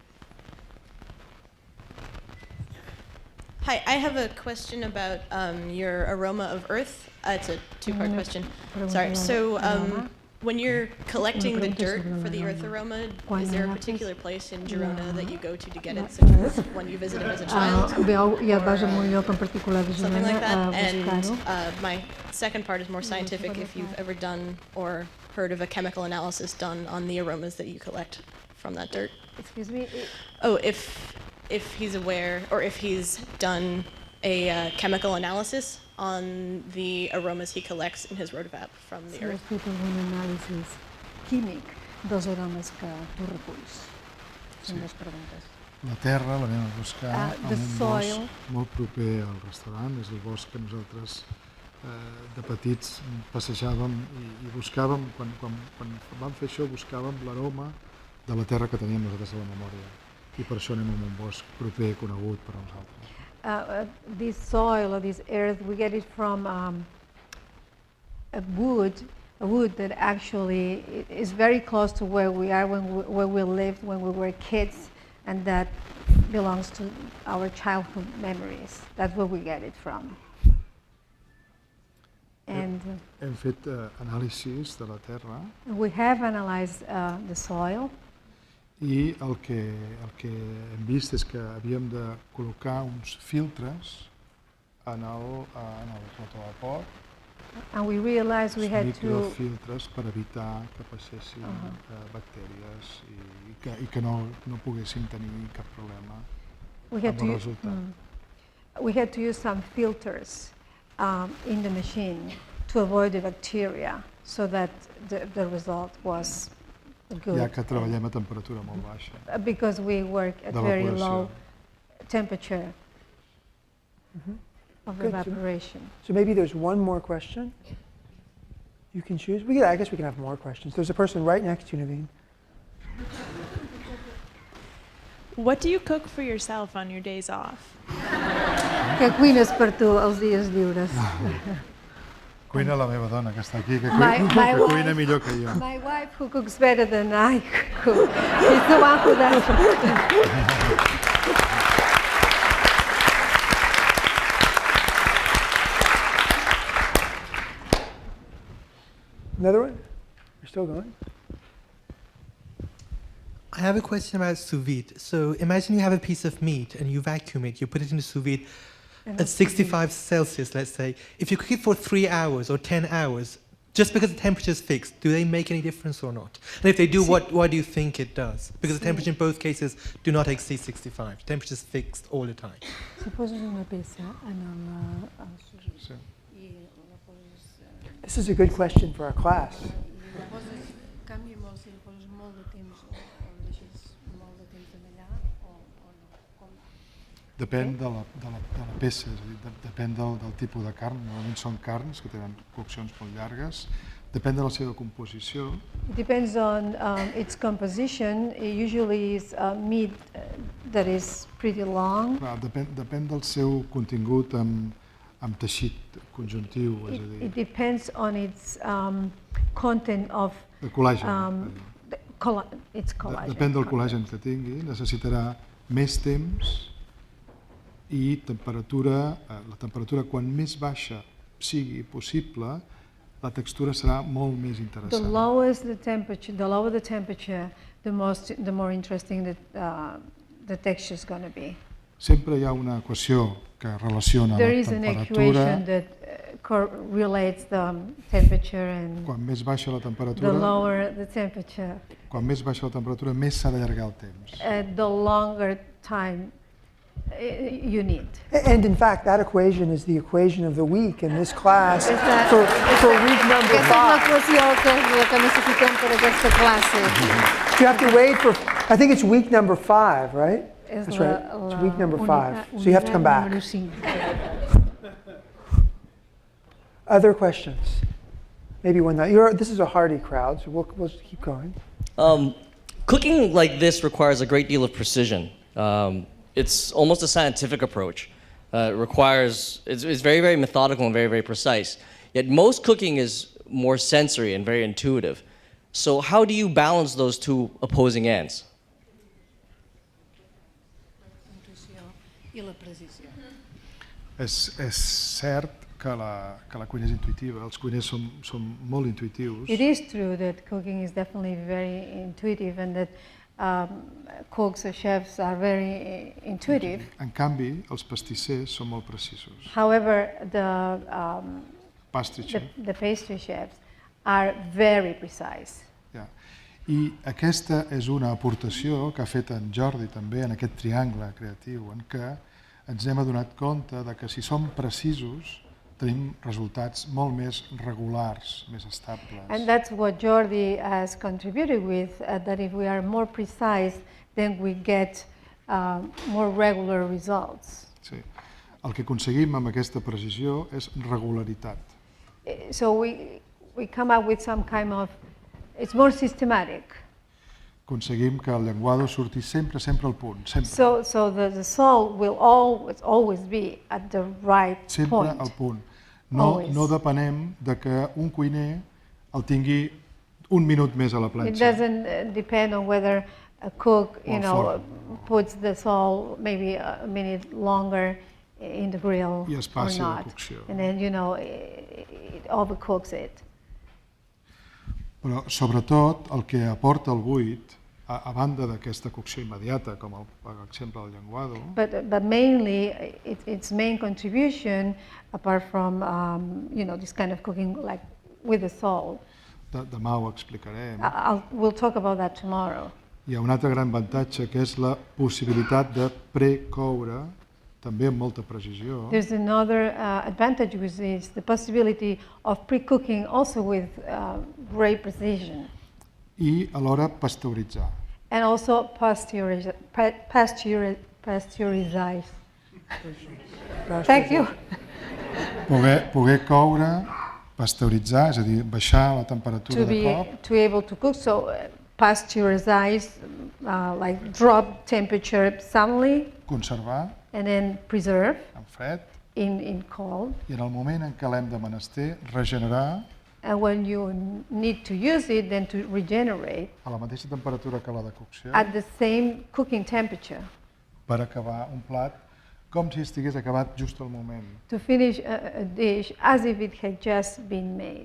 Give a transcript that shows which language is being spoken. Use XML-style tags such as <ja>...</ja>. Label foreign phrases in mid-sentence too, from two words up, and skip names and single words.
<en>Hi, I have a question about your aroma of earth. It's a two-part question. Sorry. So When you're collecting the</en> <ca>pregunta</ca> <en>dirt</en> <ca>sobre</ca> <en>for the</en> <ca>el</ca> <en>earth aroma.</en> <ca>aroma, Quan</ca> <en>is there a</en> <ca>agafes</ca> <en>particular place in Girona that you go to get it,</en> <ca>la</ca> <en>such earth, as when you visited as a Ah, child?</en> <ca>veu i et vas a</ca> <en>or,</en> <ca>un lloc en particular de</ca> <en>something</en> <ca>Girona</ca> <en>like a that. And</en> <ca>buscar-ho.</ca> <en>my second part is more scientific. If you've ever done or heard of a chemical analysis done on the aromas that you collect from that dirt. Excuse me? Oh, if he's aware or if he's done a chemical analysis on the aromas he collects in his rotovap from the</en> <ca>Si</ca> <en>earth.</en> <ca>has fet algun anàlisi químic dels aromes que tu reculls? Són dues preguntes. La terra l'anem a buscar</ca> <en>the</en> <ca>en un</ca> <en>soil.</en> <ca>bosc molt proper al restaurant, és el bosc que nosaltres de petits passejàvem i buscàvem, quan vam fer això buscàvem l'aroma de la terra que teníem nosaltres a la memòria i per això anem a un bosc proper conegut per a nosaltres.</ca> <en>This soil or this earth, we get it from a wood that actually is very close to where we are, where we lived when we were kids, and that belongs to our childhood memories. That's where we get it from. And</en> <ca>Hem fet anàlisis de la terra</ca> <en>we have analyzed the soil.</en> <ca>i el que hem vist és que havíem de col·locar uns filtres en el rotovapor,</ca> <en>And we realized we had to,</en> <ca>microfiltres per evitar que passessin bactèries i que no poguéssim tenir cap problema amb el resultat.</ca> <en>we had to use some filters in the machine to avoid the bacteria so that the result was good.</en> <ca>Ja que treballem a temperatura molt baixa.</ca> <en>Because we work at very low</en> <ca>d'evaporació.</ca> <en>temperature of Good. evaporation. So maybe there's one more question you can choose. I guess we can have more questions. There's a person right next to you, Naveen. What do you cook for yourself on your days off?</en> <ca>Què cuines per tu els dies lliures? Cuina la meva dona, que està aquí, que</ca> <en>My</en> <ca>cuina</ca> <en>wife.</en> <ca>millor que jo.</ca> <en>My wife, who cooks better than I cook, is the one who does. Another one? We're still going? I have a question about sous vide. So imagine you have a piece of meat and you vacuum it, you put it in the sous vide at 65 Celsius, let's say. If you cook it for 3 hours or 10 hours, just because the temperature is fixed, do they make any difference or not? And if they do, why do you think it does? Because the temperature in both cases do not exceed 65. The temperature is fixed all the time.</en> <ca>Si poses una peça en el Sí.</ca> <en>This is a good question for our class.</en> <ca>canvia molt si el poses molt de temps o el deixes molt de temps allà o no. Depèn de la peça, és a dir, depèn del tipus de carn. Normalment són carns que tenen coccions molt llargues. Depèn de la seva composició.</ca> <en>It depends on its composition. It usually is meat that is pretty long.</en> <ca>Clar, depèn del seu contingut amb teixit conjuntiu, és a dir,</ca> <en>It depends on its content of</en> <ca>de col·làgen.</ca> <en>its collagen.</en> <ca>Depèn del col·làgen que tingui, necessitarà més temps i temperatura, la temperatura quan més baixa sigui possible, la textura serà molt més</ca> <en>The</en> <ca>interessant.</ca> <en>lower the temperature, the more interesting the texture is going to be.</en> <ca>Sempre hi ha una equació que relaciona</ca> <en>There</en> <ca>la</ca> <en>is an</en> <ca>temperatura.</ca> <en>equation that correlates the temperature, and</en> <ca>Quan més baixa la</ca> <en>the</en> <ca>temperatura,</ca> <en>lower the temperature,</en> <ca>més s'ha d'allargar el temps.</ca> <en>the longer time you need. And in fact, that equation is the equation of the week in this class</en> <ca>És la-</ca> <en>for week number</en> <ca>Aquesta és</ca> <en>5.</en> <ca>l'equació que necessitem per aquesta classe.</ca> <en>You have to wait for, I think it's week number 5, right?</en> <ca>És</ca> <en>That's right. It's week number 5. So you have to come</en> <ca>unitat</ca> <en>back.</en> <ca>número 5.</ca> <en>Other questions? Maybe one that this is a hearty crowd, so we'll keep going. Cooking like this requires a great deal of precision. It's almost a scientific approach. It's very, very methodical and very, very precise. Yet most cooking is more sensory and very intuitive. So how do you balance those two opposing ends?</en> <ca>És cert que la cuina és intuïtiva, els cuiners som molt intuïtius.</ca> <en>It is true that cooking is definitely very intuitive and that cooks or chefs are very intuitive.</en> <ca>En canvi, els pastissers són molt precisos.</ca> <en>However, Pastry chef. the pastry chefs are very precise.</en> <ca>Ja. I aquesta és una aportació que ha fet en Jordi també en aquest triangle creatiu, en què ens hem adonat compte de que si som precisos tenim resultats molt més regulars, més estables.</ca> <en>And that's what Jordi has contributed with, that if we are more precise, then we get more regular results.</en> <ca>Sí. El que aconseguim amb aquesta precisió és regularitat.</ca> <en>So we come up with some kind of, it's more systematic.</en> <ca>Aconseguim que el llenguado surti sempre al punt, sempre.</ca> <en>So the salt will always be at the right</en> <ca>Sempre</ca> <en>point.</en> <ca>al punt. No depenem de que un cuiner el tingui un minut més a la</ca> <en>It</en> <ca>planxa.</ca> <en>doesn't depend on whether a cook,</en> <ca>Or forn.</ca> <en>puts the salt maybe a minute longer in the grill I or</en> <ca>espaci de</ca> <en>not.</en> <ca>cocció.</ca> <en>And then, it overcooks it.</en> <ca>Però sobretot el que aporta el buit, a banda d'aquesta cocció immediata, com per exemple el llenguado,</ca> <en>But mainly, its main contribution, apart from this kind of cooking like with the salt,</en> <ca>demà ho explicarem,</ca> <en>we'll talk about that tomorrow.</en> <ca>hi ha un altre gran avantatge que és la possibilitat de precoure, també amb molta precisió,</ca> <en>There's another advantage, which is the possibility of pre-cooking also with great precision,</en> <ca>i alhora pasteuritzar.</ca> <en>and also pasteurize. Thank you.</en> <ca>Poder coure, pasteuritzar, és a dir, baixar la temperatura de cop,</ca> <en>To be able to cook, so pasteurize, like drop temperature suddenly,</en> <ca>conservar</ca> <en>and then preserve</en> <ca>en fred,</ca> <en>in cold.</en> <ca>i en el moment en què l'hem de menester, regenerar</ca> <en>And when you need to use it, then to regenerate</en> <ca>a la mateixa temperatura que la de cocció</ca> <en>at the same cooking temperature</en> <ca>per acabar un plat com si estigués acabat just al moment.</ca> <en>to finish a dish as if it had just been made.</en>